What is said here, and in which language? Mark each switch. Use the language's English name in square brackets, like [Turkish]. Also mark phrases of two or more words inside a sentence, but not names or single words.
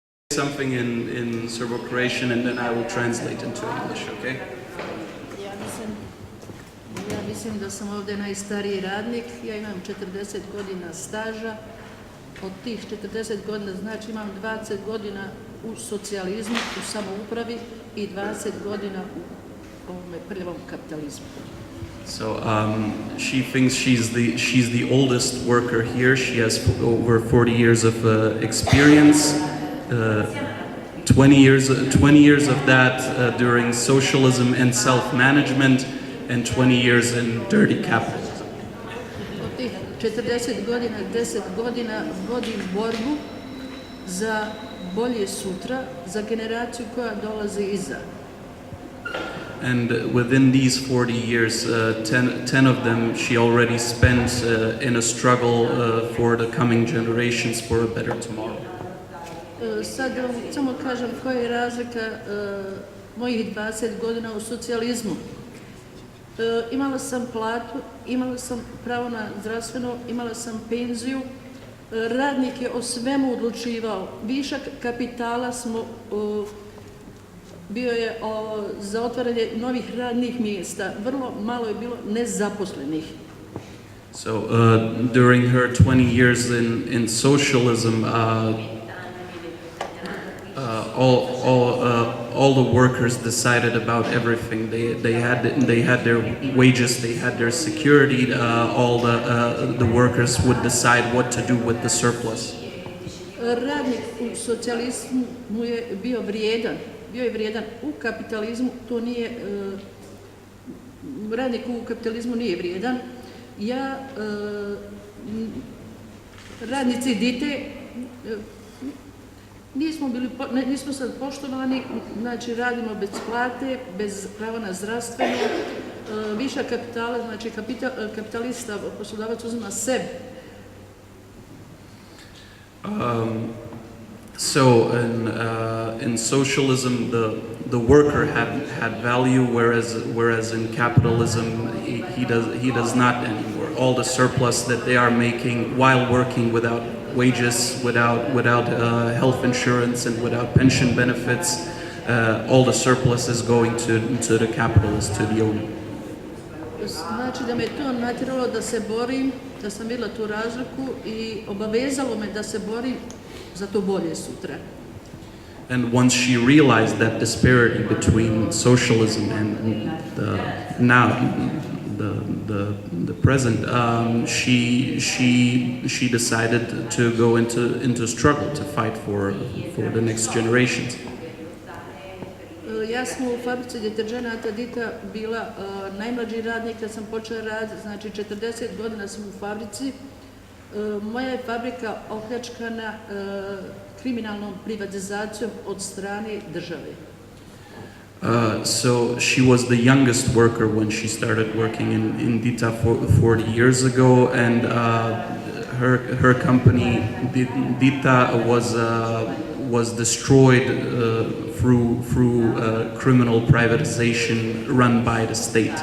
[English] something in Serbo-Croatian and then I will translate into English, okay? [Bosnian] Ja mislim da sam ovdje najstariji radnik, ja imam 40 godina staža, od tih 40 godina znači imam 20 godina u socijalizmu, u samoupravi i 20 godina u ovome prljavom kapitalizmu. [English] So she thinks she's the oldest worker here. She has over 40 years of experience. 20 years of that during socialism and self-management, and 20 years in dirty capitalism. [Bosnian] Od tih 40 godina, 10 godina vodim borbu za bolje sutra, za generaciju koja dolazi iza. [English] And within these 40 years, 10 of them she already spent in a struggle for the coming generations for a better tomorrow. [Bosnian] Sad samo kažem koja je razlika mojih 20 godina u socijalizmu. Imala sam platu, imala sam pravo na zdravstveno, imala sam penziju, radnik je o svemu odlučivao. Višak kapitala bio je za otvaranje novih radnih mjesta. Vrlo malo je bilo nezaposlenih. [English] So during her 20 years in socialism, all the workers decided about everything. They had their wages, they had their security. All the workers would decide what to do with the surplus. [Bosnian] Radnik u socijalizmu je bio je vrijedan. U kapitalizmu to nije, radnik u kapitalizmu nije vrijedan. Radnici dite, nismo sad poštovani, znači radimo bez plate, bez prava na zdravstveno, viša kapitala, znači kapitalista, poslodavac uzima sebe. [English] So in socialism, the worker had value, whereas in capitalism he does not anymore. All the surplus that they are making while working without wages, without health insurance, and without pension benefits, all the surplus is going to the capitalist, to the owner. [Bosnian] Znači da me to natjeralo da se borim, da sam vidjela tu razliku i obavezalo me da se borim za to bolje sutra. [English] And once she realized that disparity between socialism and the present, she decided to go into struggle to fight for the next generations. [Bosnian] Ja sam u fabrici deterđenata Dita bila najmlađi radnik kad sam počela raditi, znači 40 godina sam u fabrici. Moja je fabrika opljačkana kriminalnom privatizacijom od strane države. [English] So she was the youngest worker when she started working in Dita 40 years ago, and her company Dita was destroyed through criminal privatization run by the state.